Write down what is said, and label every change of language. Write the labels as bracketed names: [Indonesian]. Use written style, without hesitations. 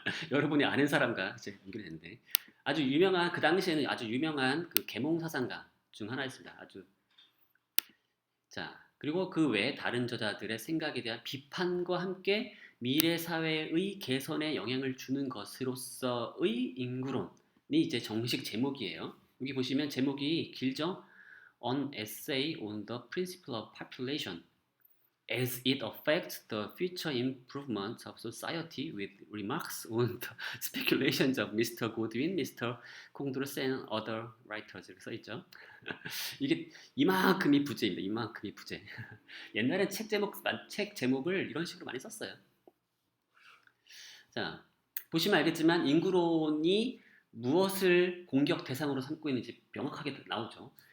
[Korean] 여러분이 아는 사람과 이제 연결이 되는데 아주 유명한 그 당시에는 아주 유명한 그 계몽 사상가 중 하나였습니다. 아주 자 그리고 그 외에 다른 저자들의 생각에 대한 비판과 함께 미래 사회의 개선에 영향을 주는 것으로서의 인구론이 이제 정식 제목이에요. 여기 보시면 제목이 길죠? [English] An essay on the principle of population as it affects the future improvement of society with remarks on the speculations of Mr. Godwin, Mr. Condorcet and other writers [Korean] 이렇게 써있죠. 이게 이만큼이 부재입니다. 이만큼이 부재. 옛날엔 책 제목을 이런 식으로 많이 썼어요. 자, 보시면 알겠지만 인구론이 무엇을 공격 대상으로 삼고 있는지 명확하게 나오죠.